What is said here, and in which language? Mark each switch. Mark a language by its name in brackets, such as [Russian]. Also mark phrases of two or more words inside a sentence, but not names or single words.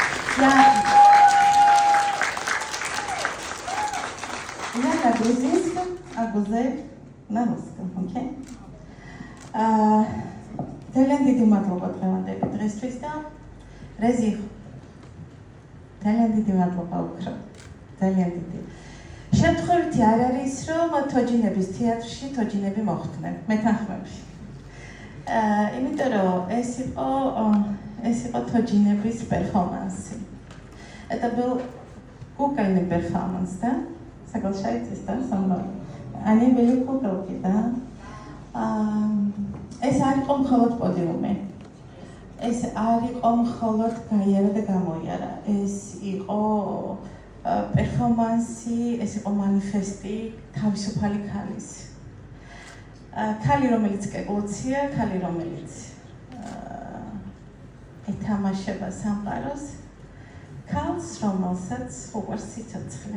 [Russian] Я на грузинском, а Гузель на русском, окей? [Georgian] ძალიან დიდი მადლობა დღევანდელი დღესთვის და რეზი ძალიან დიდი მადლობა უფრო ძალიან დიდი. შემთხვევითი არ არის რომ თოჯინების თეატრში თოჯინები მოხვდნენ მეთანხმებში. იმიტომ რომ ეს იყო თოჯინების პერფორმანსი. [Russian] Это был кукольный перформанс, да? Соглашаетесь, да, со мной? Они были куколки, да? [Georgian] ეს არ იყო მხოლოდ პოდიუმი. ეს არ იყო მხოლოდ გაიარა და გამოიარა. ეს იყო პერფორმანსი, ეს იყო მანიფესტი თავისუფალი ქალის. ქალი, რომელიც კეკლუცია, ქალი, რომელიც ეთამაშება სამყაროს, ქალს, რომელსაც უყვარს სიცოცხლე.